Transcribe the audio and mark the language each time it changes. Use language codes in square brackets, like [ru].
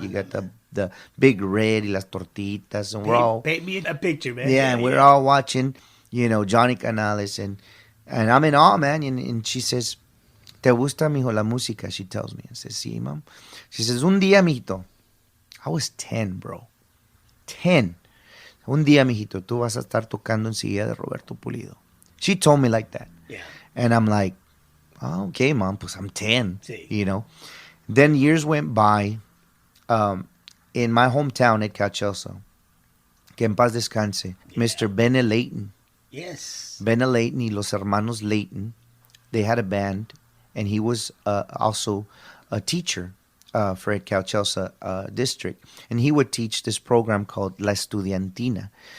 [en] You got the big red y las tortitas, and we're all... Paint me a picture, man. Yeah, and we're all watching, Johnny Canales, and I'm in awe, man. And she says, "¿Te gusta, mijo, la música?" She tells me. I says, "Sí, mom." She says, "Un día, mijito." I was 10, bro. 10. [es] "Un día, mijito, tú vas a estar tocando en silla de Roberto Pulido." [en] She told me like that. Yeah. And I'm like, "Oh, okay, mom, pues I'm 10, [es] Sí. [en] Then years went by. In my hometown at Cachelso, que en paz descanse, Mr. Bene Layton. Yes. Bene Layton y los hermanos Layton, they had a band, and he was also a teacher for Ed Cachelsa district, and he would teach this program called La Estudiantina.